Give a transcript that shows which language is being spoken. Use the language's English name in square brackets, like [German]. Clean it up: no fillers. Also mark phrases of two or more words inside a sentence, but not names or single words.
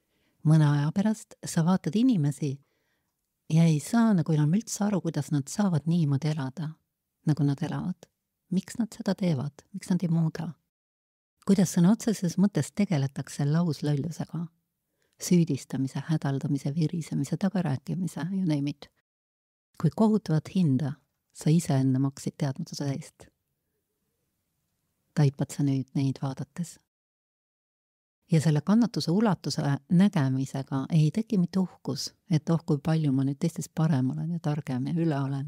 [Estonian] Mõne aja pärast sa vaatad inimesi ja ei saa nagu enam üldse aru, kuidas nad saavad niimoodi elada, nagu nad elavad. Miks nad seda teevad, miks nad ei muuda? Kuidas sõna otseses mõttes tegeletakse lauslöllusega, süüdistamise, hädaldamise, virisemise, tagarääkimise, [English] you name it. [Estonian] Kui kohutavat hinda sa ise enne maksid teadmatuse eest. Taipad sa nüüd neid vaadates. Ja selle kannatuse ulatuse nägemisega ei teki mitte uhkus, et kui palju ma nüüd teistest parem olen ja targem ja üle olen.